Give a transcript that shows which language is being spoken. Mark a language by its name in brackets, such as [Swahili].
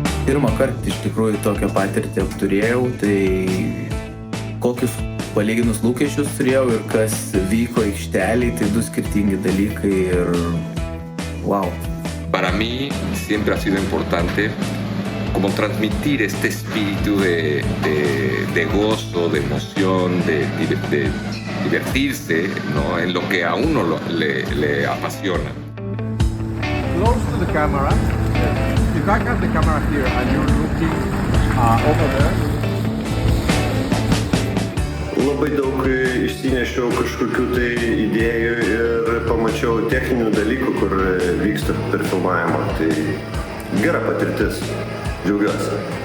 [Lithuanian] Pirmą kartą iš tikrųjų tokią patirtį turėjau, tai kokius palyginus lūkesčius turėjau ir kas vyko aikštelėje, tai du skirtingi dalykai ir wow. [Spanish] Para mí siempre ha sido importante como transmitir este espíritu de gozo, de emoción, de divertirse, ¿no? En lo que a uno le apasiona. [English] Close to the camera. If I got the camera here and you're looking over there. [Lithuanian] Labai daug išsinešiau kažkokių tai idėjų ir pamačiau techninių dalykų, kur vyksta per filmavimą. Tai gera patirtis. Džiaugiuosi.